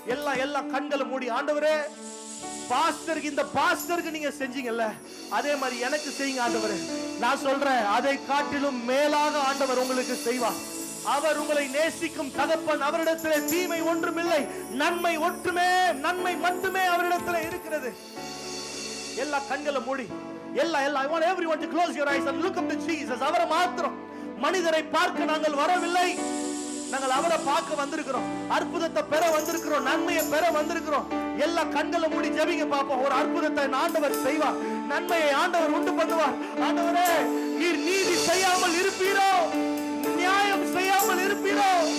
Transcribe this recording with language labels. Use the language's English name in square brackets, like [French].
[Tamil] எல்லா கண்களை மூடி. ஆண்டவரே, பாஸ்டருக்கு, இந்த பாஸ்டருக்கு நீங்க செஞ்சீங்கல்ல, அதே மாதிரி எனக்கு செய்யுங்க ஆண்டவரே. நான் சொல்றேன், அதை காட்டிலும் மேலாக ஆண்டவர் உங்களுக்கு செய்வார். அவர் உங்களை நேசிக்கும் தகப்பன். அவரிடத்திலே தீமை ஒன்றுமில்லை, நன்மை மட்டுமே அவரிடத்திலே இருக்கிறது. எல்லா கண்களை மூடி. [English] I want everyone to close your eyes and look up to Jesus. [Tamil] அவரை மாத்திரம். மனிதரை பார்க்க நாங்கள் வரவில்லை, நாங்கள் அவரை பார்க்க வந்திருக்கிறோம். அற்புதத்தை பெற வந்திருக்கிறோம், நன்மையை பெற வந்திருக்கிறோம். எல்லா கண்களை மூடி ஜெபிங்க பாப்போம். ஒரு அற்புதத்தை ஆண்டவர் செய்வார், நன்மையை ஆண்டவர் உண்டு பண்ணுவார். ஆண்டவரே, நீர் நீதி செய்யாமல் இருப்பீரோ? நியாயம் செய்யாமல் இருப்பீரோ?